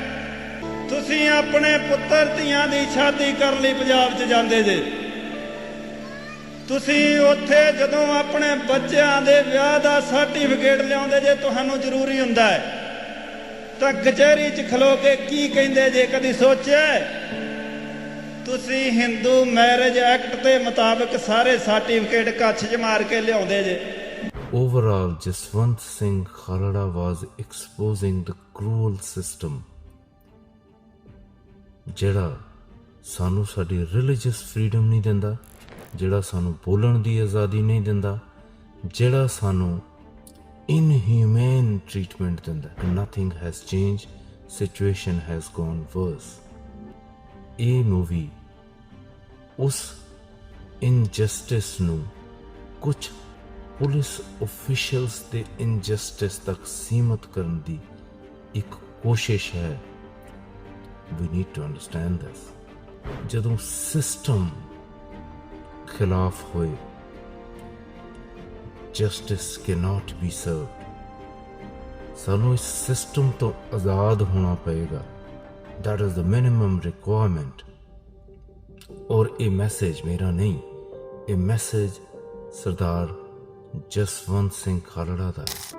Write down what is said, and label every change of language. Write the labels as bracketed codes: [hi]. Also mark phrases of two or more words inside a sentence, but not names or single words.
[pa] ਤੁਸੀਂ ਆਪਣੇ ਪੁੱਤਰ ਧੀਆਂ ਦੀ ਸ਼ਾਦੀ ਕਰਨ ਲਈ ਪੰਜਾਬ 'ਚ ਜਾਂਦੇ ਜੇ, ਤੁਸੀਂ ਉੱਥੇ ਜਦੋਂ ਆਪਣੇ ਬੱਚਿਆਂ ਦੇ ਵਿਆਹ ਦਾ ਸਰਟੀਫਿਕੇਟ ਲਿਆਉਂਦੇ ਜੇ, ਤੁਹਾਨੂੰ ਜ਼ਰੂਰੀ ਹੁੰਦਾ ਹੈ ਤਾਂ ਕਚਹਿਰੀ 'ਚ ਖਲੋ ਕੇ ਕੀ ਕਹਿੰਦੇ ਜੇ? ਕਦੀ ਸੋਚਿਆ? ਤੁਸੀਂ ਹਿੰਦੂ ਮੈਰਿਜ ਐਕਟ ਦੇ ਮੁਤਾਬਕ ਸਾਰੇ ਸਰਟੀਫਿਕੇਟ ਕੱਛ 'ਚ ਮਾਰ ਕੇ ਲਿਆਉਂਦੇ ਜੇ। [en] Overall, Jaswant Singh Khalda was exposing the cruel system [pa] ਜਿਹੜਾ ਸਾਨੂੰ ਸਾਡੀ [en] religious freedom [pa] ਨਹੀਂ ਦਿੰਦਾ, ਜਿਹੜਾ ਸਾਨੂੰ ਬੋਲਣ ਦੀ ਆਜ਼ਾਦੀ ਨਹੀਂ ਦਿੰਦਾ, ਜਿਹੜਾ ਸਾਨੂੰ [en] inhumane treatment [pa] ਦਿੰਦਾ। [en] Nothing has changed, situation has gone worse. [pa] ਇਹ ਮੂਵੀ ਉਸ ਇਨਜਸਟਿਸ ਨੂੰ ਕੁਝ [en] police officials [pa] ਦੇ ਇਨਜਸਟਿਸ ਤੱਕ ਸੀਮਤ ਕਰਨ ਦੀ ਇੱਕ ਕੋਸ਼ਿਸ਼ ਹੈ। [en] We need to understand this. [pa] ਜਦੋਂ ਸਿਸਟਮ ਖਿਲਾਫ ਹੋਏ, [en] justice cannot be served. [pa] ਸਾਨੂੰ ਇਸ ਸਿਸਟਮ ਤੋਂ ਆਜ਼ਾਦ ਹੋਣਾ ਪਏਗਾ। [en] That is the minimum requirement. [pa] ਔਰ ਇਹ ਮੈਸੇਜ ਮੇਰਾ ਨਹੀਂ, ਇਹ ਮੈਸੇਜ ਸਰਦਾਰ ਜਸਵੰਤ ਸਿੰਘ ਖਾਲੜਾ ਦਾ ਹੈ।